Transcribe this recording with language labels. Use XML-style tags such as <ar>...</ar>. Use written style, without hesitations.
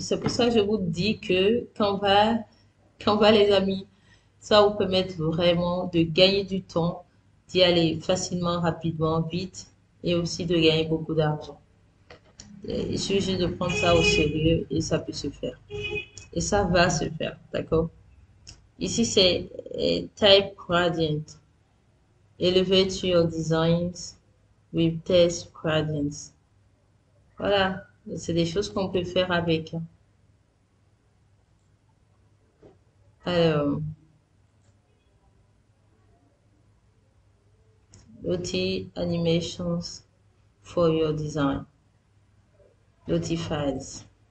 <fr>C'est pour ça que je vous dis que Canva, les amis, ça vous permet vraiment de gagner du temps, d'y aller facilement, rapidement, vite, et aussi de gagner beaucoup d'argent. Il suffit juste de prendre ça au sérieux et ça peut se faire. Et ça va se faire, d'accord? Ici, c'est Type Gradient.</fr> <en>Elevate your designs with test gradients.</en> <fr>Voilà, c'est des choses qu'on peut faire avec. Alors, l'outil</fr> <en>Animations for your design.</en> <fr>L'outil Files.</fr>